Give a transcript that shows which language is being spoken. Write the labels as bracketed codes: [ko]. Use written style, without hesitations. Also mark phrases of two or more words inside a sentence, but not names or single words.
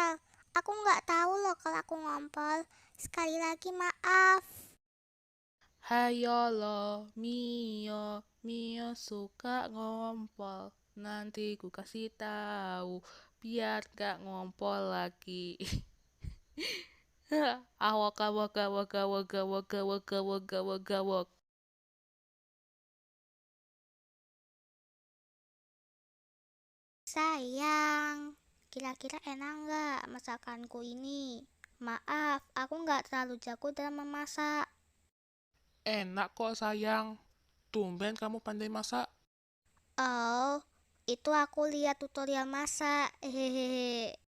[id] Aku nggak tahu loh kalau aku ngompol. Sekali lagi maaf. Hayo lo, Mio suka ngompol. Nanti ku kasih tahu, biar gak ngompol lagi. Awak awak awak awak awak awak awak awak awak. Sayang, kira-kira enak nggak masakanku ini? Maaf, aku nggak terlalu jago dalam memasak. Enak kok sayang. Tumben kamu pandai masak. Oh, itu aku lihat tutorial masak. Hehehe.